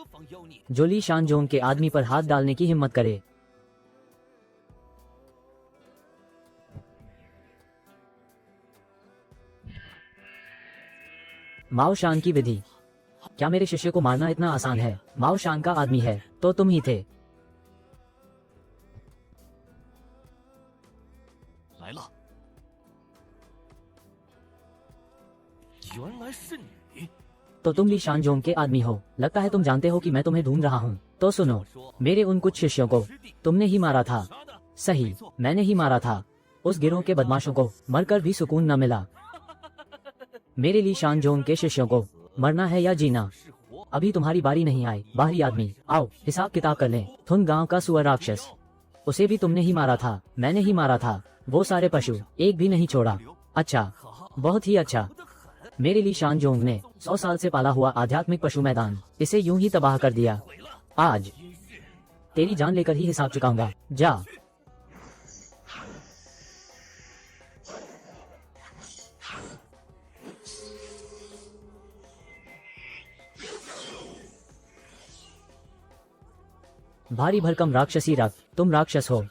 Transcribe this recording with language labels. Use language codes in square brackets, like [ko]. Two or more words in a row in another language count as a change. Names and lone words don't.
[zh] 何方妖孽？ [hi] जो ली शानजोंग के आदमी पर हाथ डालने की हिम्मत करे। माओ शान की विधि। क्या मेरे शिष्य को मारना इतना आसान है? माओ शान का आदमी है तो तुम ही थे। [zh] 来了，原来是你。 [hi] तो तुम ली शानजोंग के आदमी हो। लगता है तुम जानते हो कि मैं तुम्हें ढूंढ रहा हूँ। तो सुनो, मेरे उन कुछ शिष्यों को तुमने ही मारा था। [zh] 杀的， [hi] सही, मैंने ही मारा था। उस गिरोह के बदमाशों को मरकर भी सुकून न मिला। मेरे ली शानजोंग के शिष्यों को मरना है या जीना, [zh] 是活。 [hi] अभी तुम्हारी बारी नहीं आई। बाहरी आदमी, आओ हिसाब किताब कर लें। थुन गांव का सुअर राक्षस, उसे भी तुमने ही मारा था। मैंने ही मारा था। वो सारे पशु, एक भी नहीं छोड़ा। अच्छा, बहुत ही अच्छा। [zh] 得很， [hi] मेरे ली शानजोंग ने 100 साल से पाला हुआ आध्यात्मिक पशु मैदान, इसे यूं ही तबाह कर दिया। [zh] 毁了。 [hi] आज [zh] 今日 [hi] तेरी जान लेकर ही हिसाब चुकाऊंगा। जा। भारी भरकम राक्षसी रक्त, तुम राक्षस हो।